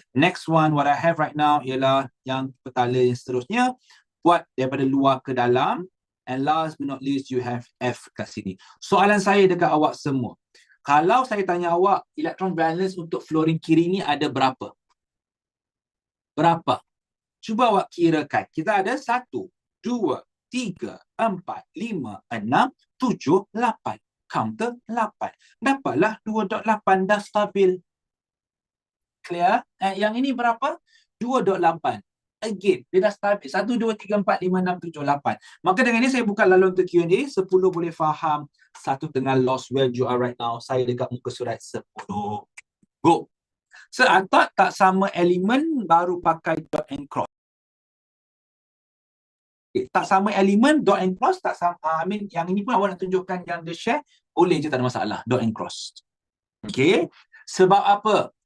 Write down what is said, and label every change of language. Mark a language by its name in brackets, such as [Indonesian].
[English] Next one, what I have right now [Malay] ialah yang petala yang seterusnya. Buat daripada luar ke dalam. [English] And last but not least, you have F [Malay] kat sini. Soalan saya dekat awak semua. Kalau saya tanya awak, electron valence untuk fluorine kiri ni ada berapa? Berapa? Cuba awak kirakan. Kita ada 1, 2, 3, 4, 5, 6, 7, 8. Counter 8. Dapatlah 2.8 dah stabil. Clear? Yang ini berapa? 2.8. Again, dia dah stabil. 1, 2, 3, 4, 5, 6, 7, 8. Maka dengan ini saya buka laluan untuk Q&A. 10 boleh faham. [English] 1 [Malay] tengah [English] lost where you are right now. [Malay] Saya dekat muka surat 10. Go. [English] So, I thought [Malay] tak sama elemen baru pakai dot and cross. Tak sama elemen, dot and cross tak sama. Yang ini pun awak nak tunjukkan yang dia share, boleh je, tak ada masalah. Dot and cross. Okay. Sebab apa?